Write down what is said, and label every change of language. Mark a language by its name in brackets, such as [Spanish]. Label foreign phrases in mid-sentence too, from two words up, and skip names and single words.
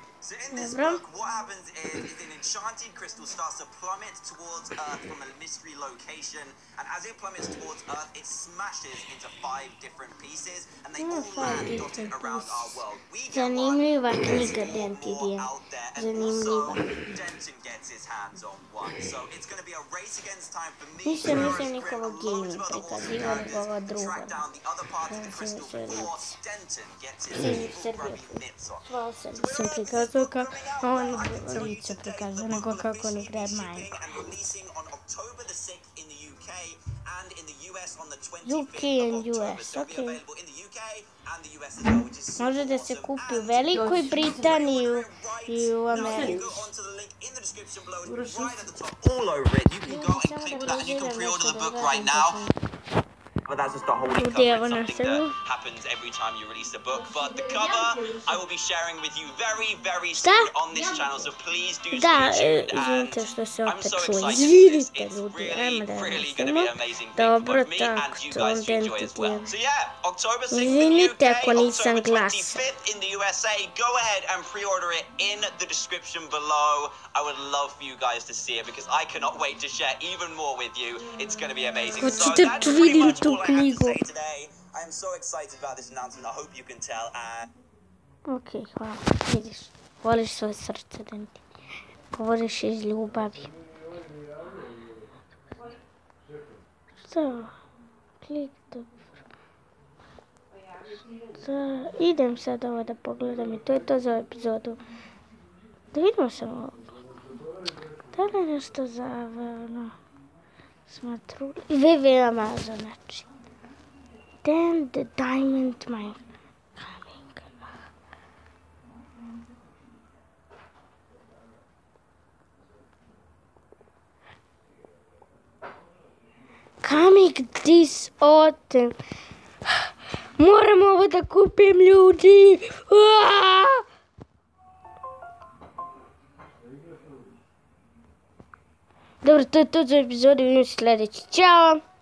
[English] So in this book, what happens is an enchanted crystal starts to plummet towards Earth from a mystery location, and as it plummets towards Earth, it smashes into 5 different pieces, and they all land dotted around our world. We get one, [Bosnian] Zanimljiva [English] there's [Bosnian] knjiga [English] more DanTDM. out there, and [Bosnian] Zanimljiva. [English] also Denton gets his hands on one. So it's going to be a race against time for me, [Bosnian] Nisam [English] Trayaurus, [Bosnian] nikoga [English] Grit, and loads of other gaming awesome [Bosnian] prikazivao, [English] characters [Bosnian] nego ova [English] to [Bosnian] druga. [English] track down the other parts of the crystal before Denton gets his evil grubby mitts on. [Bosnian] Sva sam prikazao kao on lice prikazao, nego kako on igra Minecraft. [English] And releasing on October the 6th in the UK and in the US on the UK 25th and of October. US, So it'll be okay. available in the UK and the US as well, which is super [Bosnian] Može da se [English] awesome. [Bosnian] kupi u [English] And [Bosnian] Velikoj Britaniji i u [English] now you [Bosnian] Americi. [English] go onto the link in the description below, it's right at the top, all over it. You can go and click that and you can pre-order the book right now. But that's just the whole link [Bosnian] Ljudi, [English] cover. [Bosnian] evo [English] It's [Bosnian] nas [English] something [Bosnian] evo. [English] that happens every time you release a book. But the cover, I will be sharing with you very, very soon on this channel. So please do [Bosnian] Da, [English] stay tuned. [Bosnian] izvinite [English] And [Bosnian] što se [English] I'm [Bosnian] opet [English] so [Bosnian] čuje. [English] excited for this. [Bosnian] Izvinite [English] It's [Bosnian] ljudi, [English] really, [Bosnian] ajmo da [English] really going to be [Bosnian] nastavimo. [English] an amazing thing [Bosnian] Dobro, [English] for me and [Bosnian] tako, you to [English] guys to enjoy as well. DanTDM. So yeah, October 6th in the [Bosnian] Izvinite [English] UK, [Bosnian] ako nisam [English] October [Bosnian] glasan. [English] 25th in the USA. Go ahead and pre-order it in the description below. I would love for you guys to see it because I cannot wait to share even more with you. It's going to be amazing. So [Bosnian] Hoćete [English] that's pretty [Bosnian] vidim [English] much [Bosnian] tu [English] all I have to [Bosnian] knjigu. [English] say today. I am so excited about this announcement. I hope you can tell. And [Bosnian] Ok, hvala. Vidiš, voliš svoje srce, DanTDM. Govoriš iz ljubavi. Šta? Klik da... Idem sad ovo da pogledam i to je to za epizodu. Da vidimo samo ovo. Da li je nešto zavano? Smatru... Vivi Amazon, znači. [English] Then the diamond mine coming. Coming this autumn. [Bosnian] Moram ovo da kupim, ljudi. Dobro, to je to za epizodu. Vidimo se sljedeći. Ćao.